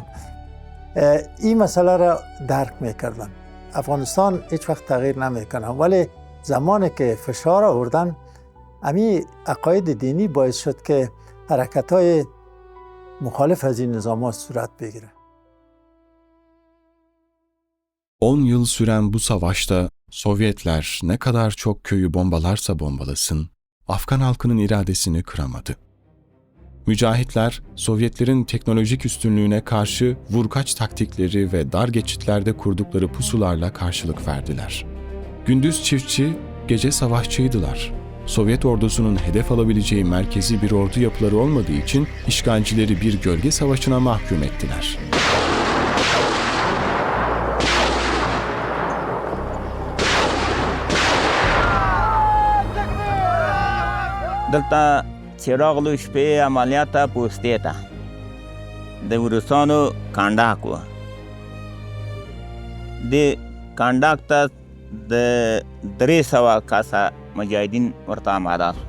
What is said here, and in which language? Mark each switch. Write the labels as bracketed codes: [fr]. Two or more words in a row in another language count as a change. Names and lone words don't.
[fa] این مسئله را درک میکردن. افغانستان هیچ وقت تغییر نمیکنه، ولی زمانی که فشار آوردن، همین عقاید دینی باعث شد که حرکت‌های muhalif از این nizama صورت بگیره. [tr] 10 yıl süren bu savaşta Sovyetler ne kadar çok köyü bombalarsa bombalasın, Afgan halkının iradesini kıramadı. Mücahitler, Sovyetlerin teknolojik üstünlüğüne karşı vurkaç taktikleri ve dar geçitlerde kurdukları pusularla karşılık verdiler. Gündüz çiftçi, gece savaşçıydılar. Sovyet ordusunun hedef alabileceği merkezi bir ordu yapıları olmadığı için işgalcileri bir gölge savaşına mahkum ettiler. [ps] دلته چراغ لو شپې عملیات پوستې ته د روسانو کانډاک و د کانډاک ته د 300 کسه مجاهدین ورته آماده شو.